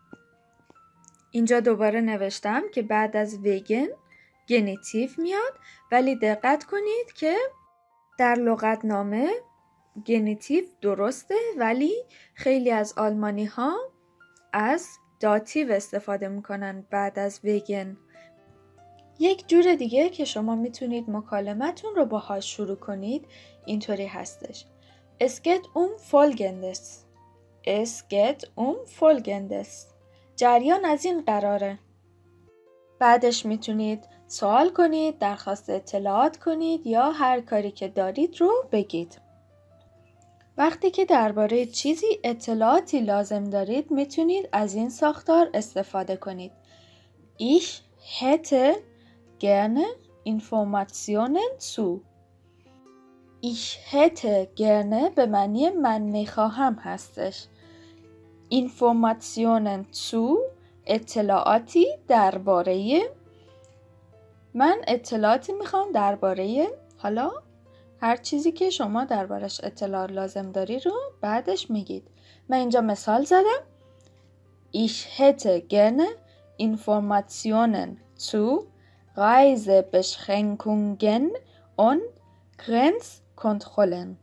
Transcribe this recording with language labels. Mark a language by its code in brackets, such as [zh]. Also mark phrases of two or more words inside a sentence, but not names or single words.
[fa] اینجا دوباره نوشتم که بعد از وگن گنیتیو میاد ولی دقت کنید که در لغتنامه گنیتیو درسته ولی خیلی از آلمانی ها از داتیو استفاده میکنن بعد از وگن. یک جور دیگه که شما میتونید مکالمتون رو باهاش شروع کنید اینطوری هستش [de] Es geht folgendes Es geht folgendes [fa] جریان از این قراره. بعدش میتونید سوال کنید، درخواست اطلاعات کنید یا هر کاری که دارید رو بگید. وقتی که درباره چیزی اطلاعاتی لازم دارید میتونید از این ساختار استفاده کنید. [de] Ich hätte gerne Informationen zu. Ich hätte gerne [fa] به معنی من میخواهم هستش. [de] Informationen zu [fa] اطلاعاتی درباره من اطلاعاتی میخوام درباره حالا هر چیزی که شما دربارش اطلاع لازم داری رو بعدش میگید. من اینجا مثال زدم [de] Ich hätte gerne Informationen zu Reisebeschränkungen und Grenzkontrollen.